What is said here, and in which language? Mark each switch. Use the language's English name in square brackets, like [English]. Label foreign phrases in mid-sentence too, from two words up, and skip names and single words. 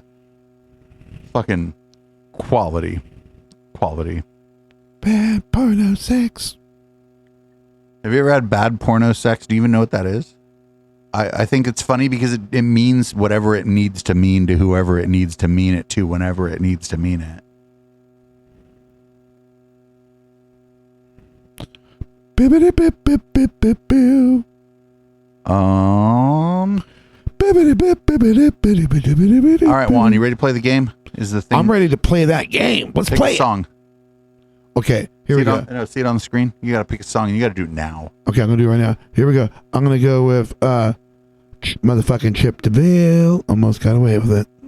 [English] Fucking quality. Bad porno sex. Have you ever had bad porno sex? Do you even know what that is? I think it's funny because it means whatever it needs to mean to whoever it needs to mean it to whenever it needs to mean it. Bibbidi bip bip bip bip boo. Bibbidi bip bibbidi bibbidi bibbidi bibbidi. All right, Juan, you ready to play the game? Is the thing? I'm ready to play that game. Let's Pick play a song. Okay, here we go. See it on the screen? You got to pick a song and you got to do it now. Okay, I'm going to do it right now. Here we go. I'm going to go with motherfucking Chip DeVille. Almost got away with it.